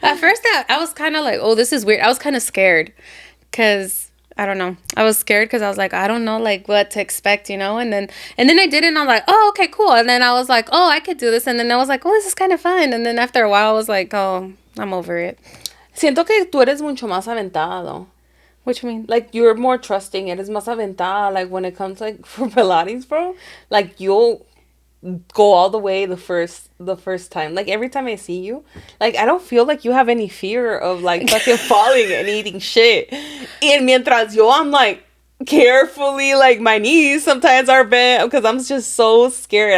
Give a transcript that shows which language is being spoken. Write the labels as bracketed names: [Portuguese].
[English] At first, I was kind of like, oh, this is weird. I was kind of scared because, I don't know. I was scared because I was like, I don't know, like, what to expect, you know? And then I did it, and I was like, oh, okay, cool. And then I was like, oh, I could do this. And then I was like, oh, this is kind of fun. And then after a while, I was like, oh, I'm over it. [Spanish] Siento que tú eres mucho más aventada, [English] though. What you mean? Like, you're more trusting. [Spanish] Eres más aventada. [English] Like, when it comes, like, for Pilates, bro, like, you'll go all the way the first time. Like, every time I see you, like, I don't feel like you have any fear of, like, fucking falling and eating shit. And [Spanish] mientras yo, [English] I'm, like, carefully, like, my knees sometimes are bent because I'm just so scared.